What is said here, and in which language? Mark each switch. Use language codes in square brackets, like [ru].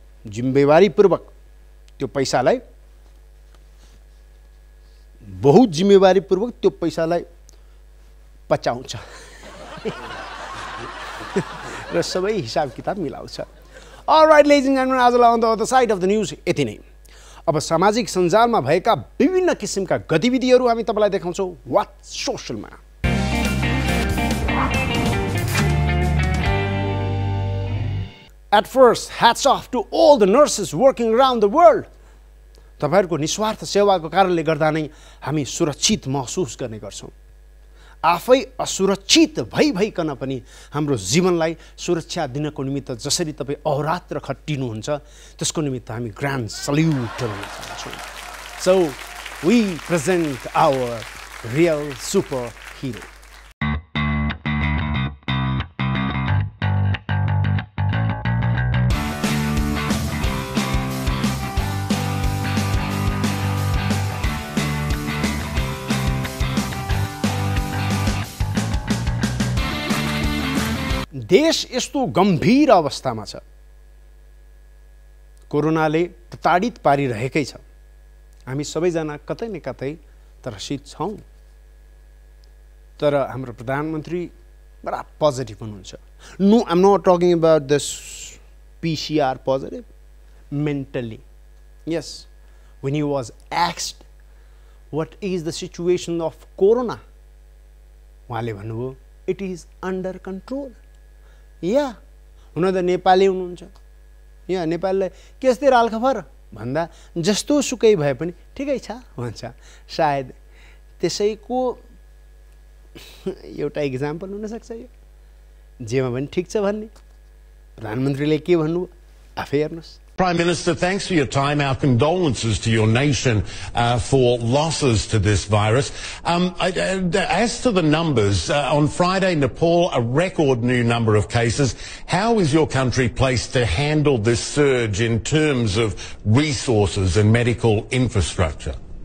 [ne] जिम्मेवारीपूर्वक त्यो पैसालाई बहुत जिम्मेवारीपूर्वक त्यो पैसालाई पचाउँछ र सबै हिसाब किताब मिलाउँछ। [en] alright ladies and gentlemen, [ne] आजलाई [en] on the other side of the news [ne] यति नै। अब सामाजिक सञ्जालमा भएका विभिन्न किसिमका गतिविधिहरू हामी तपाईँलाई देखाउँछौँ what's सोशलमा। [en] At first, hats off to all the nurses working around the world. [ne] तपाईहरुको निस्वार्थ सेवाको कारणले गर्दा नै हामी सुरक्षित महसुस गर्ने गर्छौं। आफै असुरक्षित भइकन पनि हाम्रो जीवनलाई सुरक्षा दिनको निमित्त जसरी तपाई अहोरात्र खटिनुहुन्छ त्यसको निमित्त हामी ग्रान्ड सल्युट गर्न चाहन्छौं। [en] So we present our real superhero. [ne] देश यस्तो गम्भीर अवस्थामा छ, कोरोनाले प्रताडित पारिरहेकै छ। हामी सबैजना कतै न कतै त्रसित छौं, तर हाम्रो प्रधानमन्त्री बडा पोजिटिभ हुनुहुन्छ। [en] No, I am not talking about this PCR positive, mentally. Yes, when he was asked what is the situation of corona, [ne] उहाँले भन्नुभयो [en] it is under control. [ne] या हुन त नेपाली हुनुहुन्छ, यहाँ नेपाललाई के यस्तै हालखबर भन्दा जस्तो सुकै भए पनि ठिकै छ भन्छ। सायद त्यसैको एउटा एक्जाम्पल हुन सक्छ यो, जेमा पनि ठिक छ भन्ने। प्रधानमन्त्रीले के भन्नु आफै हेर्नुस्। [en] Prime Minister, thanks for your time. Our condolences to your nation for losses to this virus. As to the numbers, on Friday, Nepal, a record new number of cases. How is your country placed to handle this surge in terms of resources and medical infrastructure?